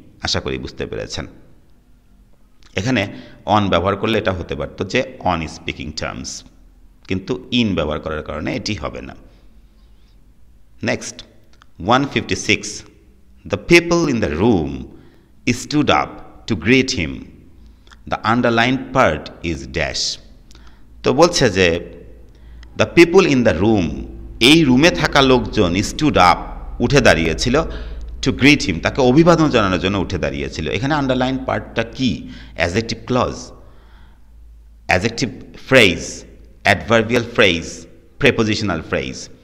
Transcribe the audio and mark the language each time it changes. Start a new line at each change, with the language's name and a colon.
Bangla: আশা করি বুঝতে পেরেছেন। এখানে অন ব্যবহার করলে এটা হতে পারতো যে
English: on speaking terms,
Bangla: কিন্তু ইন ব্যবহার করার কারণে এটি হবে না।
English: Next 156, the people in the room stood up to greet him. The underlined part is dash.
Bangla: তো বলছে যে
English: the people in the room,
Bangla: এই রুমে থাকা লোকজন
English: stood up,
Bangla: উঠে দাঁড়িয়েছিল,
English: to greet him,
Bangla: তাকে অভিবাদন জানানোর জন্য উঠে দাঁড়িয়েছিল। এখানে আন্ডারলাইন পার্টটা কি? Adjective clause, adjective phrase, adverbial phrase, prepositional phrase.